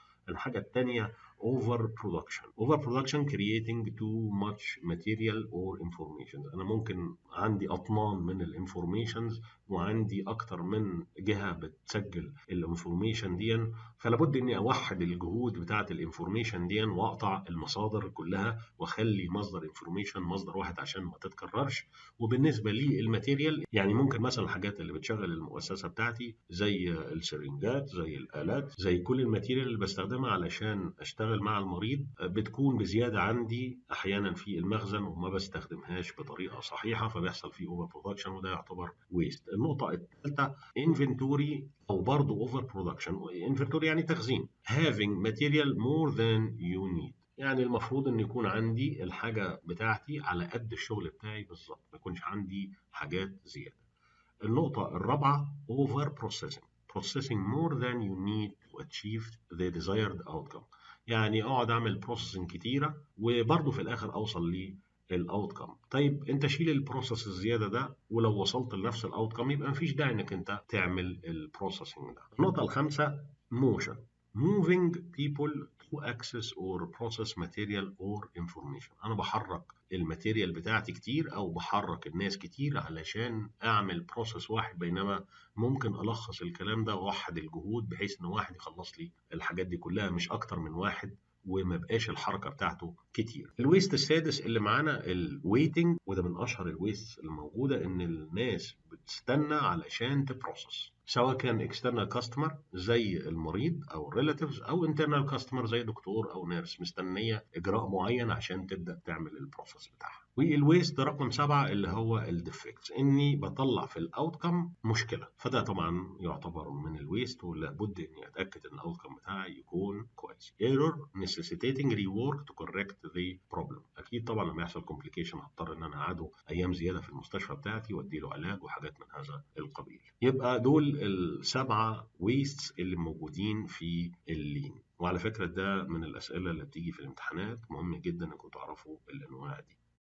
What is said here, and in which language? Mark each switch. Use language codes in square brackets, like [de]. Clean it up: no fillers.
[ar] الحاجة التانية [en] over production creating too much material or information. [ar] أنا ممكن عندي أطنان من الانفورميشنز وعندي أكتر من جهة بتسجل الانفورميشن دي، فلابد إني أوحد الجهود بتاعة الانفورميشن دي وأقطع المصادر كلها وأخلي مصدر انفورميشن مصدر واحد عشان ما تتكررش. وبالنسبة للماتيريال يعني ممكن مثلا الحاجات اللي بتشغل المؤسسة بتاعتي زي السرنجات زي الآلات زي كل الماتيريال اللي بستخدمها علشان اشتغل مع المريض بتكون بزياده عندي احيانا في المخزن وما بستخدمهاش بطريقه صحيحه، فبيحصل فيه اوفر برودكشن وده يعتبر ويست. النقطه الثالثه انفنتوري او برضه اوفر برودكشن. [en] inventory [ar] يعني تخزين، [en] having material more than you need. [ar] يعني المفروض ان يكون عندي الحاجه بتاعتي على قد الشغل بتاعي بالظبط، ما يكونش عندي حاجات زياده. النقطه الرابعه [en] over processing more than you need to achieve the desired outcome. [ar] يعني اقعد اعمل بروسيسنج كتيره وبرضه في الاخر اوصل للاوتكم. طيب انت شيل البروسيس الزياده ده، ولو وصلت لنفس الاوتكم يبقى مفيش داعي انك انت تعمل البروسيسنج ده. النقطه الخامسه [en] motion، moving people to access or process material or information. [ar] انا بحرك الماتيريال بتاعتي كتير او بحرك الناس كتير علشان اعمل بروسيس واحد، بينما ممكن الخص الكلام ده واوحد الجهود بحيث ان واحد يخلص لي الحاجات دي كلها مش اكتر من واحد، وما بقاش الحركه بتاعته كتير. الويست السادس اللي معانا الويتنج، وده من اشهر الويست الموجوده، ان الناس بتستنى علشان تبروسس، سواء كان اكسترنال كاستمر زي المريض او الريلاتيفز او انترنال كاستمر زي دكتور او نيرس مستنيه اجراء معين عشان تبدا تعمل البروسس بتاعها. والويست رقم 7 اللي هو الديفكتس، اني بطلع في الاوتكم مشكله، فده طبعا يعتبر من الويست ولابد اني اتاكد ان الاوتكم بتاعي يكون كويس. [en] Error necessitating rework to correct the problem. [ar] اكيد طبعا لما يحصل كومبليكيشن هضطر ان انا اقعده ايام زياده في المستشفى بتاعتي وادي له علاج وحاجات من هذا القبيل. يبقى دول ال7 ويستس اللي موجودين في اللين. وعلى فكره ده من الاسئله اللي بتيجي في الامتحانات، مهم جدا انكم تعرفوا الانواع دي.